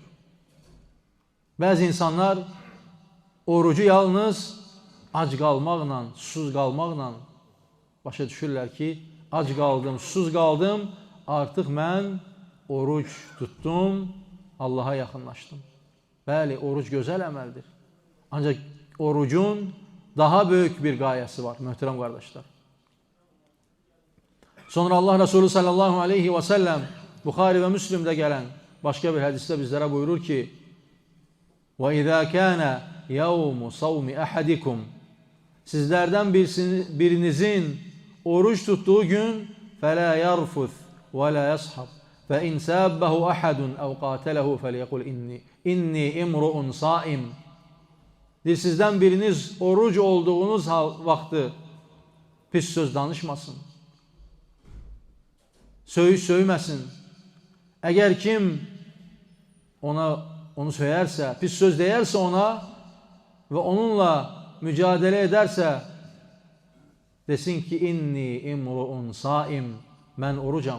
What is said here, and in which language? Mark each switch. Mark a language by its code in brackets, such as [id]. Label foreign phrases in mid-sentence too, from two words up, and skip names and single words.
[az] Bəzi insanlar orucu yalnız ac qalmaqla, susuz qalmaqla başa düşürlər ki, ac qaldım, susuz qaldım, artıq mən oruc tutdum, Allaha yaxınlaşdım. Bəli, oruc gözəl əməldir. Ancaq orucun daha böyük bir qayəsi var, möhtərəm qardaşlar. Sonra Allah Resulü [ar] صلى الله عليه وسلم [az] Buxari və Müslimdə gələn başqa bir hədisdə bizlərə buyurur ki, [ar] وَإِذَا كَانَ يَوْمُ صَوْمِ أَحَدِكُمْ [az] Sizlərdən birinizin oruç tutduğu gün [ar] فَلَا يَرْفُثْ وَلَا يَصْحَبْ فَإِنْ سَابَّهُ أَحَدٌ أَوْ قَاتَلَهُ فَلْيَقُلْ إِنِّي إِمْرُؤٌ صَائِمٌ [az] Sizdən biriniz oruc olduğunuz vaxtı pis söz danışmasın. Söyməsin. Əgər kim onu söyərsə, pis söz deyərsə ona və onunla mücadilə edərsə, desin ki, [ar] إني امرؤ صائم, [az] mən orucam.